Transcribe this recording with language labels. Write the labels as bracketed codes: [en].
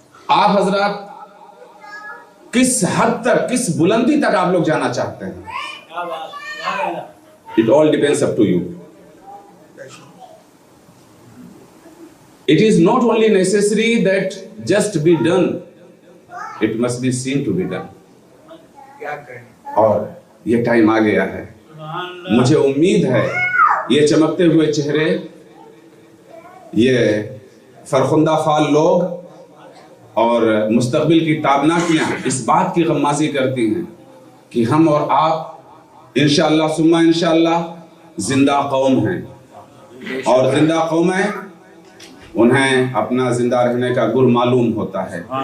[ur] आप हजरात किस हद तक, किस बुलंदी तक आप लोग जाना चाहते हैं, [en] It all depends up to you. It is not only necessary that just be done, it must be seen to be done. [ur] اور یہ ٹائم آ گیا ہے. مجھے امید ہے یہ چمکتے ہوئے چہرے، یہ فرخندہ فعال لوگ اور مستقبل کی تابناکیاں اس بات کی غمازی کرتی ہیں کہ ہم اور آپ انشاءاللہ ثم انشاءاللہ زندہ قوم ہیں، اور زندہ قومیں انہیں اپنا زندہ رہنے کا گر معلوم ہوتا ہے.